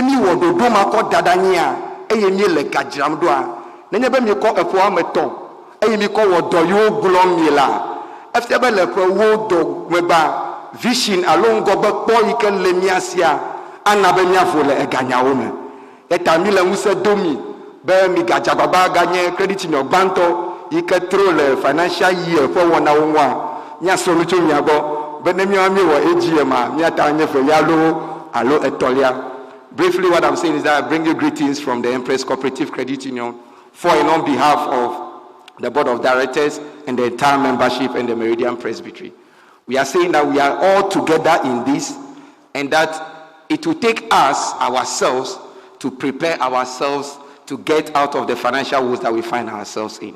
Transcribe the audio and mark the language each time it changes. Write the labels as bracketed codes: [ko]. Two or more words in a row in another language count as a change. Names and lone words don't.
[ee] mi wɔ ɖoɖo ma kɔ da ɖe anyia eye mi le ga dzram ɖoa nenye be mi kɔ eƒe woame etɔ̃ eye mi kɔ wɔ dɔ yiwo gblɔm mi la efia be le ƒe wo dɔ megba vision alo ŋgɔgbe kpɔ yi ke le mia sia ana be miavo le eganyawo me eta mi le ŋusẽ do mi be mi gadzagbagba ganye [en] credit union [ee] gbãtɔ yi ke tro le [en] financial year [ee] ƒe wɔnawo ŋua miasrɔ̃ nu tso mia gbɔ be ne miawo miewɔ AGM a miata nye velia alo etɔ̃lia. [en] Briefly, what I'm saying is that I bring you greetings from the Empress Cooperative Credit Union for and on behalf of the Board of Directors and the entire membership and the Meridian Presbytery. We are saying that we are all together in this and that it will take us, ourselves, to prepare ourselves to get out of the financial woes that we find ourselves in.